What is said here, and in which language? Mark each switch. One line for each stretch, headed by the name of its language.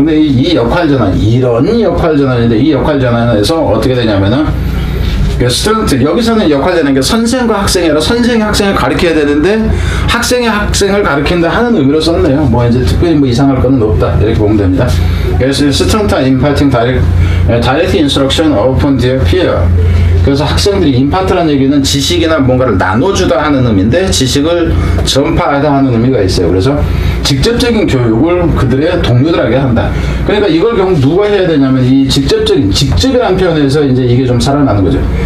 Korean: 근데 이 역할 전환, 이런 역할 전환인데 이 역할 전환에서 어떻게 되냐면은 스튜던트, 여기서는 역할 전환, 그러니까 선생과 학생이 아니라 선생이 학생을 가르쳐야 되는데 학생이 학생을 가르친다 하는 의미로 썼네요. 뭐 이제 특별히 뭐 이상할 거는 없다 이렇게 보면 됩니다. 그래서 스튜던트
English: imparting direct instruction upon their peer.
Korean: 그래서 학생들이 임파트라는 얘기는 지식이나 뭔가를 나눠주다 하는 의미인데 지식을 전파하다 하는 의미가 있어요. 그래서 직접적인 교육을 그들의 동료들에게 한다. 그러니까 이걸 결국 누가 해야 되냐면 이 직접이라는 표현에서 이제 이게 좀 살아나는 거죠.